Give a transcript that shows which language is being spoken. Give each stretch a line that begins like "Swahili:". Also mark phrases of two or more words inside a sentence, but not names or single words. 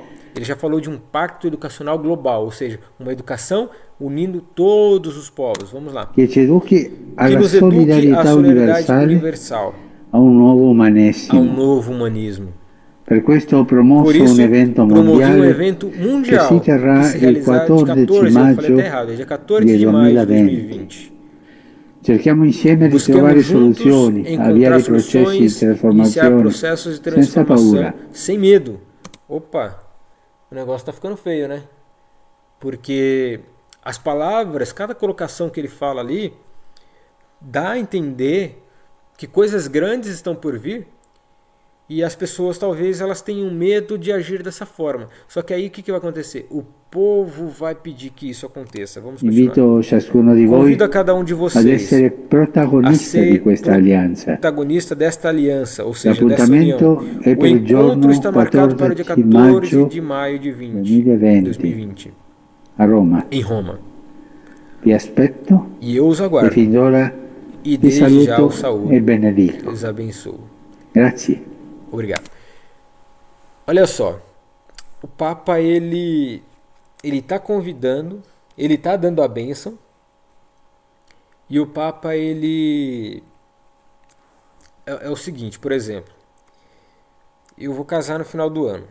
Portuguese: Ele já falou de um pacto educacional global, ou seja, uma educação unindo todos os povos. Vamos lá. Que nos eduque à solidariedade universal, a um novo humanismo. Por isso, promovi um evento mundial que se realizará de 14 de maio de 2020.
Italian: Cerchiamo insieme di trovare soluzioni, avviare processi di trasformazione senza paura.
Portuguese: Sem medo. Opa, o negócio está ficando feio, né? Porque as palavras, cada colocação que ele fala ali, dá a entender que coisas grandes estão por vir e as pessoas talvez elas tenham medo de agir dessa forma. Só que aí o que vai acontecer? O povo vai pedir que isso aconteça. Vamos continuar. Convido a cada um de vocês a ser protagonista desta aliança, ou seja, dessa união. O encontro está marcado para o dia 14 de maio de 2020, em Roma.
Italian: Vi aspetto
Portuguese: e eu os aguardo. E desde já o saúdo. Deus abençoe.
Italian: Grazie.
Portuguese: Obrigado. Olha só, o Papa ele está convidando, ele está dando a bênção, e o Papa ele é o seguinte, por exemplo, eu vou casar no final do ano.